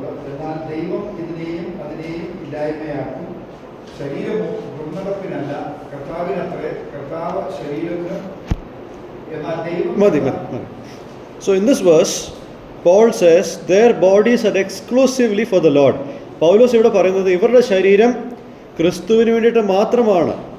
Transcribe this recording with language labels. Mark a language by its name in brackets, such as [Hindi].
[Malayalam] എന്നാൽ ദൈവം ഇതിനെയും അതിനെയും ഇല്ലായ്മയാക്കും. ശരീരമോ ദുർനടപ്പിനല്ല, കർത്താവിനത്രേ. കർത്താവ് ശരീരത്തിന്, എന്നാൽ ദൈവം. മതി. [English] So in this verse Paul says their bodies are exclusively for the Lord. [Malayalam] പൗലോസ് ഇവിടെ പറയുന്നത് ഇവരുടെ ശരീരം ക്രിസ്തുവിന് വേണ്ടിയിട്ട് മാത്രമാണ്.